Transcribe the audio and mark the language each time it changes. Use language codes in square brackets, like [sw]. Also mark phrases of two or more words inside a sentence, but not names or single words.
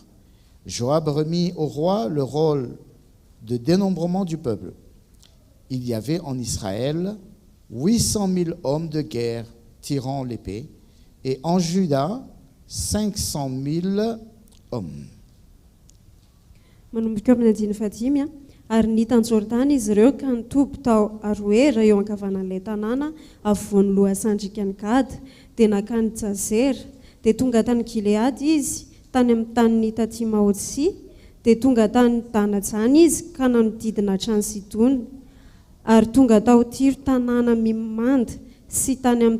[fr] Joab remit au roi le rôle de dénombrement du peuple. Il y avait en Israël 800 000 hommes de guerre tirant l'épée et en Juda 500 000 hommes. [mg] Manomboka amin'ny andiny fahadimy ary nitan Jordana izy ireo ka nitoby tao Aroera eo ankavanan'ilay tanàna afovoan'ny lohasandrikan'i Gad dia nakany Jazer dia tonga tany Gileady izy tany amin'ny tany Tatimaotsi dia tonga tany Danajany izy ka nanodidina hatrany Sidona ary tonga tao Tiro tanàna Mimanda sy tany amin'ny